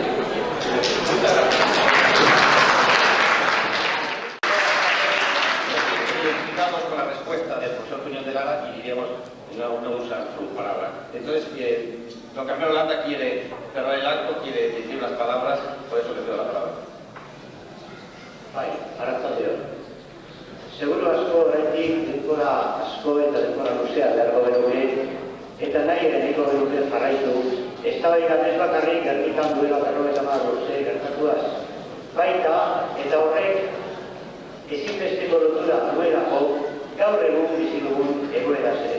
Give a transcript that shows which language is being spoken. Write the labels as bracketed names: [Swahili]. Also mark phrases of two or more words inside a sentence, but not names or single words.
[Spanish] Identificamos con la respuesta del profesor Puñón de Lara y diríamos no usar su palabra. Entonces, don Carmelo Landa quiere cerrar el acto, quiere decir unas palabras, por eso le doy la palabra. [Basque] Bai, arratsaldeon. Seguro asko oraindik denbora asko eta denbora luzea beharko genuke, eta nahi ere nahiko genuke jarraitu, eztabaidan ez bakarrik Gernikan duela 50 urte gertatuaz. Baita, eta horrek ezinbesteko lotura duelako gaur egun bizi dugun egoeraz ere.